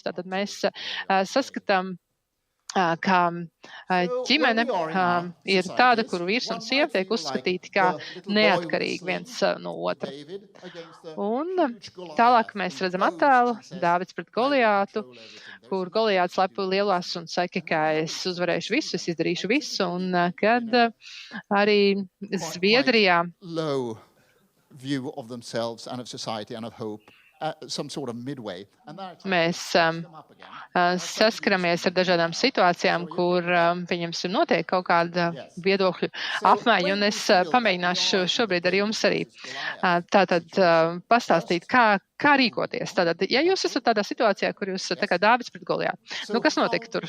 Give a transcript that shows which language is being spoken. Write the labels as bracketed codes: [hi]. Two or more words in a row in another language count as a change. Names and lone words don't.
[lv] Tātad mēs saskatām, ka ģimene ir tāda, kuru vīrs un sieva tiek uzskatīti kā neatkarīgi viens no otra. Un tālāk mēs redzam attēlu Dāvids pret Goliātu, kur Goliāts lepo lielās un saka, ka es uzvarēšu visu, es izdarīšu visu, un kad arī Zviedrijā [en] view of themselves and of society and of hope. Some sort of midway. [lv] Mēs saskaramies ar dažādām situācijām, kur, pieņemsim, notiek kaut kāda viedokļu apmaiņa, un es pamēģināšu šobrīd ar jums arī tātad pastāstīt, kā rīkoties. Tātad, ja jūs esat tādā situācijā, kur jūs esat tā kā Dāvids pret Goliātu, kas notika tur?